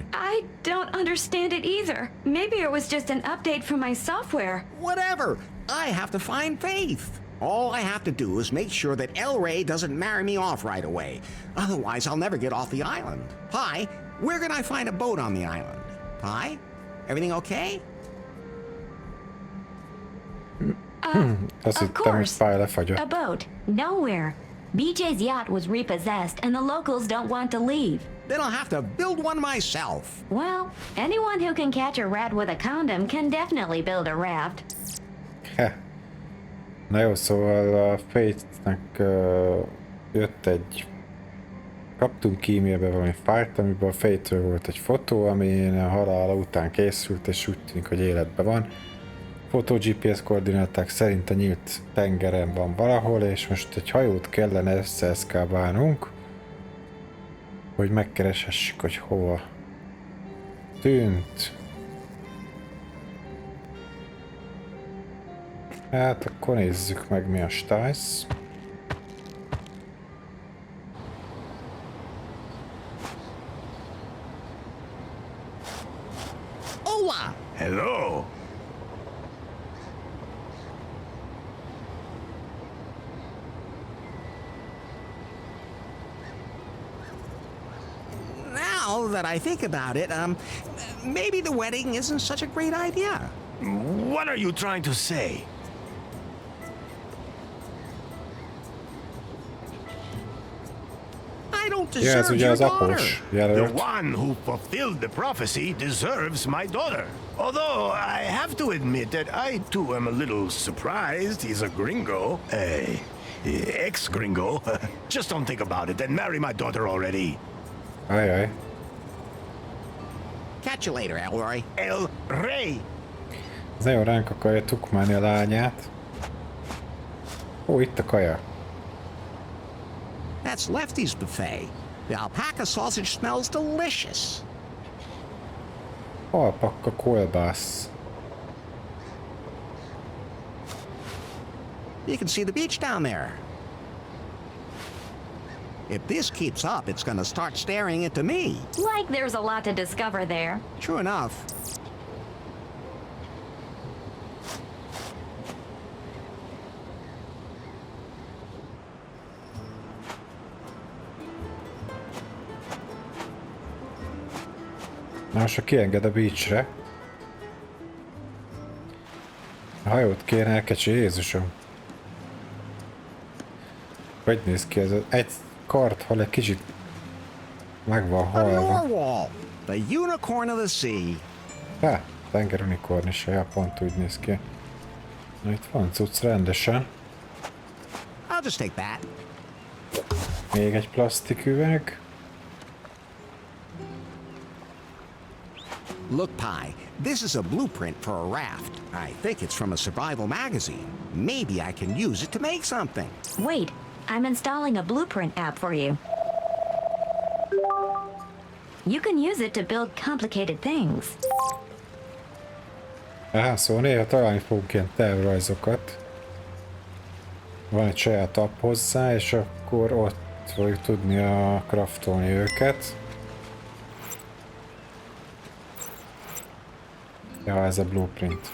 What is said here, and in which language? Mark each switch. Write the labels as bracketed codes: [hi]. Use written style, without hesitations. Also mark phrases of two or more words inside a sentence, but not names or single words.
[en] I don't understand it either. Maybe it was just an update from my software. Whatever. I have to find Faith. All I have to do is make sure that El Rey doesn't marry me off right away. Otherwise, I'll never get off the island. Pi, where can I find a boat on the island? Pi, everything okay? [hu] Azt [en] Of [hu] hittem, hogy [en] course. [hu] Spy lefagyott. [en] A boat. Nowhere. BJ's yacht was repossessed and the locals don't want to leave. Then I'll have to build one myself. Well, anyone who can catch a rat with a condom can definitely build a raft. Heh. [hu] Na jó, szóval a Faith-nek jött egy... Kaptunk e-mailbe valami fájlt, amiben a Faith-ről volt egy fotó, ami a halála után készült, és úgy tűnik, hogy életben van. Fotó GPS koordináták szerint a nyílt tengeren van valahol, és most egy hajót kellene összeeszkábálnunk, hogy megkereshessük, hogy hova tűnt. Hát akkor nézzük meg, mi a stájsz. [es] Hola! [en] Hello. Now that I think about it, maybe the wedding isn't such a great idea. What are you trying to say? I don't [hu] Ja, ez [en] deserve [hu] ugye [en] your [hu] az [en] daughter. após The [hu] jelölt. [en] one who fulfilled the prophecy deserves my daughter. Although I have to admit that I too am a little surprised he's a gringo. Ex-gringo. Just don't think about it and marry my daughter already. [hu] Ajaj. [en] Catch you later, Elroy. El Rey. [hu] Ez nagyon ránk akarja tukmálni a lányát. Ó, itt a kaja. [en] That's Lefty's buffet. The alpaca sausage smells delicious. [hu] Alpakka kolbász. [en] You can see the beach down there. If this keeps up, it's gonna start staring into me. Like there's a lot to discover there. True enough. [hu] Na, most ha kienged a beachre. A hajót kéne elkecsi, Jézusom. Hogy néz ki ez? Egy karthal egy kicsit meg van [en] A [hu] halva. [en] narwhal, the unicorn of the sea. [hu] Há, tengerunikornisa, ja, pont úgy néz ki. Na, itt van cucc rendesen. [en] I'll just take that. [hu] Még egy plastik üveg. [en] Look, Pi, this is a blueprint for a raft. I think it's from a survival magazine. Maybe I can use it to make something. Wait, I'm installing a blueprint app for you. You can use it to build complicated things. [hu] Szóval néha találni fogunk ilyen tervrajzokat. Van egy saját app hozzá, és akkor ott fogjuk tudni craftolni őket. Ja, ez a blueprint.